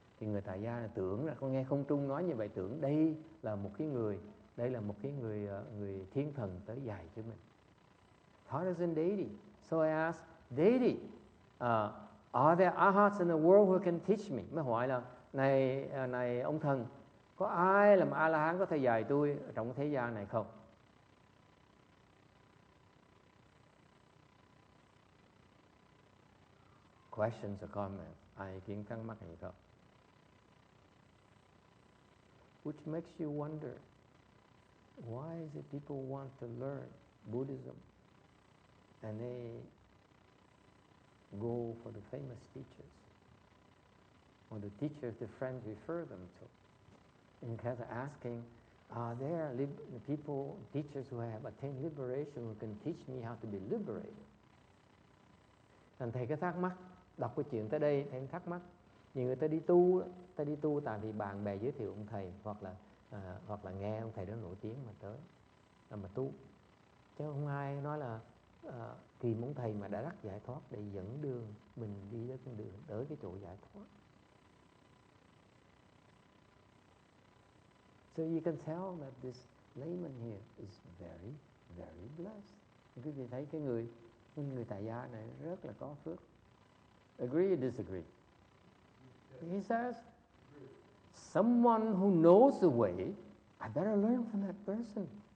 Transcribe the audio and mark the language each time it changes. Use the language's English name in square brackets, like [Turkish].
[Vietnamese] Thì người tài gia này tưởng là con nghe không trung nói như vậy, tưởng đây là một cái người thiên thần tới dạy cho mình. [English] Thought it was a deity. So I asked, deity, are there arhats in the world who can teach me? [Vietnamese] Mới hỏi là này ông thần, có ai làm A-la-hán có thể dạy tôi trong thế gian này không? [English] Questions or comments? [Vietnamese] Ai ý kiến thắc mắc gì không? [English] Which makes you wonder, why is it people want to learn Buddhism and they go for the famous teachers or the teachers the friends refer them to? Instead of asking, are there people, teachers who have attained liberation who can teach me how to be liberated? [Vietnamese] Thành thầy cái thắc mắc, đọc cái chuyện tới đây thầy thắc mắc. Nhiều người ta đi tu tại vì bạn bè giới thiệu ông thầy, hoặc là nghe ông thầy đó nổi tiếng mà tới mà tu, chứ không ai nói là tìm ông thầy mà đã đắc giải thoát để dẫn đường mình đi tới con đường tới cái chỗ giải thoát. [English] So you can tell that this layman here is very, very blessed. [Vietnamese] Quý vị thấy cái người tại gia này rất là có phước. [English] Agree or disagree? He says, someone who knows the way, I better learn from that person.